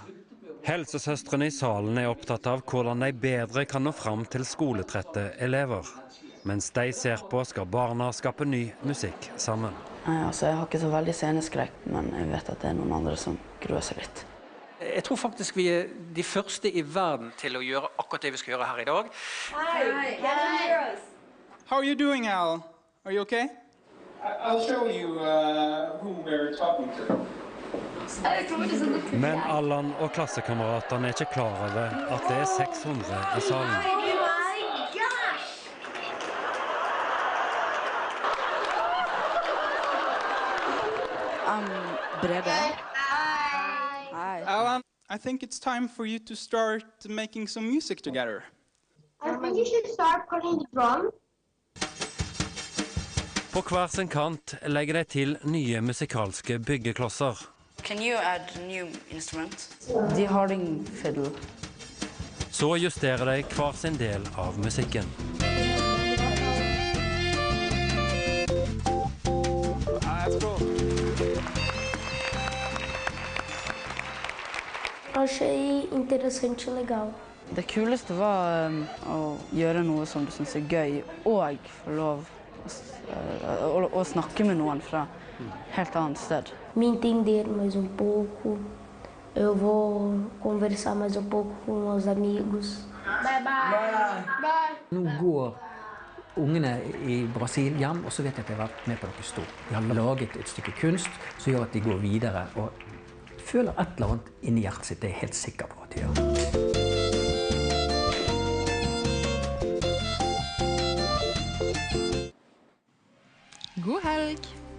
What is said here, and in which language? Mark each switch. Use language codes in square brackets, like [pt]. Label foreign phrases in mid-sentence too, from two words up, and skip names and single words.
[no] Helsesøstrene i salen er opptatt av hvordan de bedre kan nå fram til skoletrette elever. Mens de ser på, skal barna skape ny musikk sammen. Altså, jeg har ikke så veldig sceneskrekk, men jeg vet at det er noen andre som gruer seg litt. Jeg tror faktisk vi er de første i verden til å gjøre akkurat det vi skal gjøre her i dag. [en] Hi. How are you doing, Al? Are you okay? I'll show you who we're talking to. [no] Men Allan og klassekameratene er ikke klar over at det er 600 i salen. Brede. [en] Hi. Alan, I think it's time for you to start making some music together. I think you should start playing the drum. [no] På hver sin kant legger de til nye musikalske byggeklosser. [en] Can you add new instrument? The Harding fiddle. [no] Så justerer de hver sin del av musikken. [pt] Eu achei interessante e legal. [no] Det kuleste var å gjøre noe som du synes er gøy, og få lov å snakke med noen fra helt annet sted. [pt] Me entender mais pouco. Eu vou conversar mais pouco com os amigos. [en] Bye bye. Bye. [no] Nå går ungene i Brasil hjem, og så vet jeg at jeg har vært med på noe stort. De har laget et stykke kunst som gjør at de går videre, og føler et eller annet inni hjertet sitt, det er jeg helt sikker på at de gjør. God helg!